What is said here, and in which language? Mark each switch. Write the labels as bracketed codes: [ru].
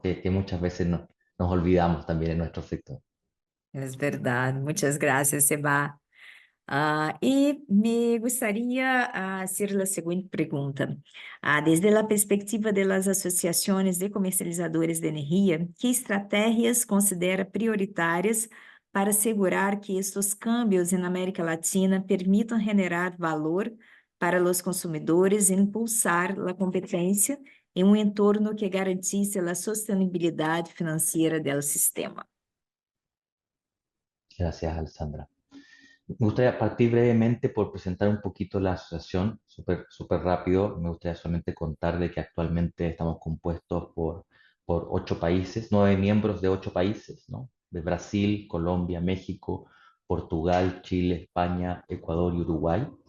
[es] Que muchas veces nos olvidamos también en nuestro sector. [pt] Es verdade. Muitas graças, Seba. [es] E me gustaría hacer la siguiente pregunta. [pt] Desde a perspectiva das associações de comercializadores de energia, que estratégias considera prioritárias para assegurar que estes câmbios na América Latina permitam generar valor para os consumidores e impulsar a competência em um entorno que garantisse a sustentabilidade financeira do sistema? [es] Gracias, Alessandra. Me gustaría partir brevemente por presentar un poquito la asociación, súper rápido. Me gustaría solamente contar de que actualmente estamos compuestos por 8 países, 9 miembros de 8 países, ¿no? De Brasil, Colombia, México, Portugal, Chile, España, Ecuador y Uruguay.